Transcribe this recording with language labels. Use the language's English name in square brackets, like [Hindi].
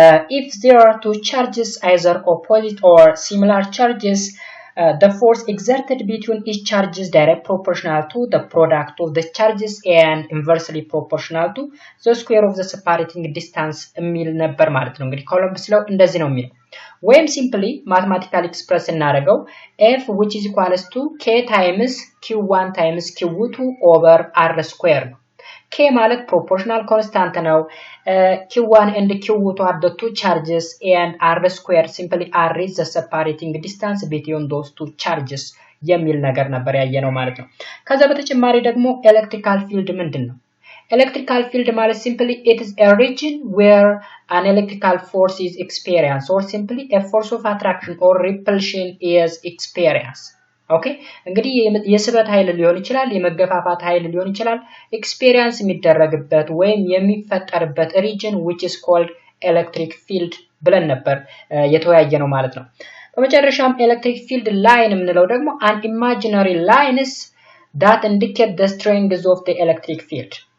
[English] if there are two charges either opposite or similar charges the force exerted between each charge is direct proportional to the product of the charges and inversely proportional to the square of the separating distance [Amharic] የሚል ነበር ማለት ነው። እንግዲህ ኮሎምብስ ሎው እንደዚህ ነው የሚለው ወይም simply [English] mathematical express [Amharic] እናደርገው F [English] which is equals to K times Q1 times Q2 over R square ነው። K ማለት proportional constant ነው. Q1 and Q2 are the two charges and R square simply R is the separating distance between those two charges [Amharic] የሚል ነገር ነበር ያየነው ማለት ነው። ከዛ በተጨማሪ ደግሞ ኤሌክትሪካል ፊልድ ምንድነው? [English] Electrical field ማለት simply it is a region where an electrical force is experienced or simply a force of attraction or repulsion is experienced. [Amharic] ኦኬ እንግዲህ የስበት ኃይል ሊሆን ይችላል፣ የመገፋፋት ኃይል ሊሆን ይችላል። ኤክስፒሪየንስ የሚደረግበት ወይም የሚፈጠርበት [English] region which is called electric field [Amharic] ብለን ነበር የተወያየነው ማለት ነው። በመጨረሻም electric field line የምንለው ደግሞ [English] an imaginary lines that indicate the strength of the electric field.